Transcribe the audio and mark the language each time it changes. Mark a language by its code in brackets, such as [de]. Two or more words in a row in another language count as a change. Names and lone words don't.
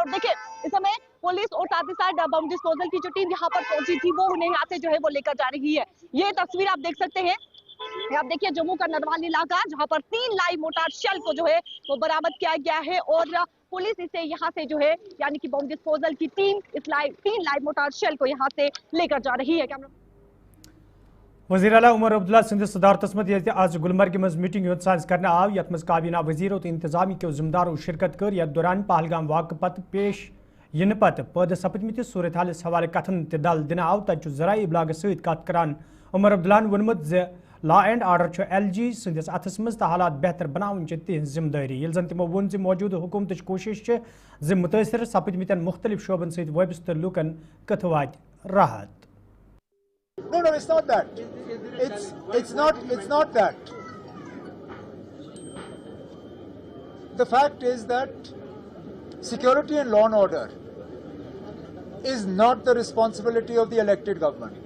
[ur] اور دیکھیں اس سمے پولیس اور ساتھ ہی ساتھ [en] bomb disposal [ur] کی جو ٹیم یہاں پر پہنچی تھی وہ انہیں یہاں سے جو ہے وہ لے کر جا رہی ہے. یہ تصویر آپ دیکھ سکتے ہیں, آپ دیکھیے جموں کا نروال علاقہ جہاں پر 3 [en] live mortar shell [ur] کو جو ہے وہ برآمد کیا گیا ہے اور پولیس اسے یہاں سے جو ہے یعنی کہ [en] bomb disposal [ur] کی ٹیم اس 3 [en] live mortar shell [ur] کو یہاں سے لے کر جا رہی ہے. [ks] وزیر اعلیٰ عمر عبداللہ سندس صدارتس مز یہ آج گلمرگ مز میٹنگ یوت ساز کرنا آو یت مز کابینہ وزیرو تو انتظامی کے ذمہ داروں شرکت کر یتھ دوران پہلگام واقع پتہ پیش ین پتہ پید سپدمتس صورت حالس حوالہ کتھن تہ دل دن آو تت ذرائع ابلاغ ست کت کران عمر عبداللہ وونمت ز [en] law and order [ks] ایل جی سندس اتھس مز حالات بہتر بناون تہذ ذمہ داری یل زن تمو وون موجود حکومت کوشش ز متاثر سپدمتن مختلف شعبن ست وابستہ لوکن کت وات راحت. [en] No, it's not that. It's not that. The fact is that security and law and order is not the responsibility of the elected government.